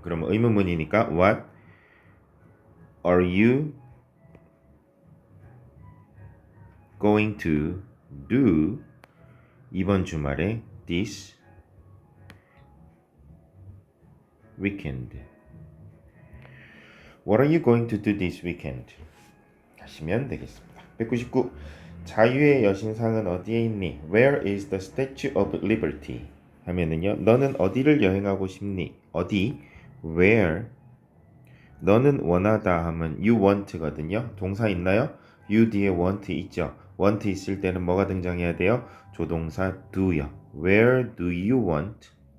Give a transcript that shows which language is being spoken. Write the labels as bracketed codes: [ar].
[ko] 그럼 의문문이니까 [en] what are you going to do [ko] 이번 주말에 [en] this weekend? What are you going to do this weekend? [ko] 하시면 되겠습니다. 199. 자유의 여신상은 어디에 있니? [en] Where is the Statue of Liberty? [ko] 하면은요. 너는 어디를 여행하고 싶니? 어디? Where? 너는 원하다 하면 [en] you want [ko] 거든요. 동사 있나요? you 뒤에 want 있죠. want 있을 때는 뭐가 등장해야 돼요? 조동사 do요. [en] Where do you want?